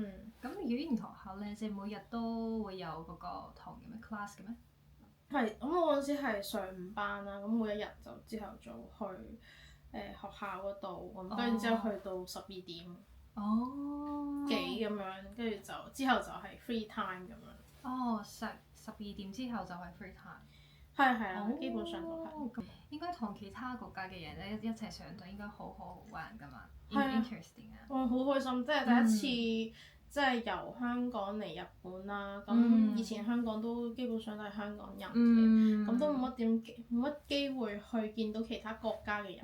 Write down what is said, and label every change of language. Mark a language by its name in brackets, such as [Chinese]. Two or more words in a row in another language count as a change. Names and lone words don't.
[Cantonese] 咁語言學校咧，即係每日都會有嗰個堂嘅咩 class 嘅咩？係，咁我嗰陣時係上午班啦，咁每一日就朝頭早去學校嗰度，咁跟住之後去到12點幾咁樣，跟住就之後就係 [English] free time [Cantonese] 咁樣。 12點之後就係 [English] free time。 [Cantonese] 係啦，基本上都係。咁應該同其他國家嘅人咧一齊上就應該好好玩㗎嘛。係啊。 interesting 啊！好開心，即係第一次即係由香港嚟日本啦。咁以前香港都基本上都係香港人嘅，咁都冇乜機會去見到其他國家嘅人。